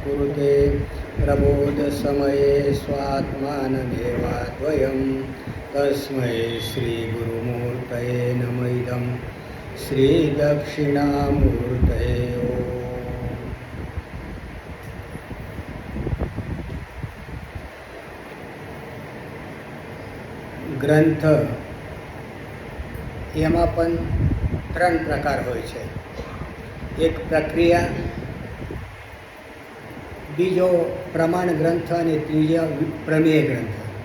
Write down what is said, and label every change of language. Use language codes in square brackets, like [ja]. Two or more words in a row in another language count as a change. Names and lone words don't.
[sa] कुरुते प्रबोधसमये स्वात्मानमेवाद्वयं तस्मै श्रीगुरुमूर्तये नमः इदं श्रीदक्षिणामूर्तये ओम्। [gu] ગ્રંથ એમાં પણ ત્રણ પ્રકાર હોય છે. એક પ્રક્રિયા, બીજો પ્રમાણ ગ્રંથ અને ત્રીજો પ્રમેય ગ્રંથ.